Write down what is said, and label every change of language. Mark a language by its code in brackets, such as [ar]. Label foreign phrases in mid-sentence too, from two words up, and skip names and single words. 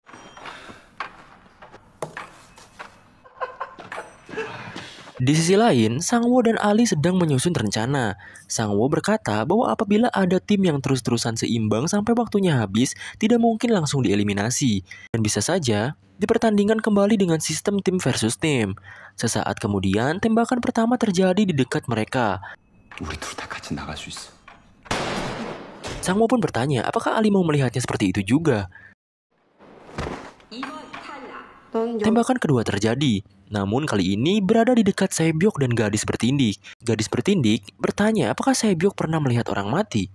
[id] Di sisi lain, Sangwoo dan Ali sedang menyusun rencana. Sangwoo berkata bahwa apabila ada tim yang terus-terusan seimbang sampai waktunya habis, tidak mungkin langsung dieliminasi. Dan bisa saja, dipertandingkan kembali dengan sistem tim versus tim. Sesaat kemudian, tembakan pertama terjadi di dekat mereka. [ko] 우리 둘 다 같이 나갈 수 있어. [id] Sangwoo pun bertanya, apakah Ali mau melihatnya seperti itu juga? Tembakan kedua terjadi, namun kali ini berada di dekat Sae-byeok dan gadis bertindik. Gadis bertindik bertanya apakah Sae-byeok pernah melihat orang mati.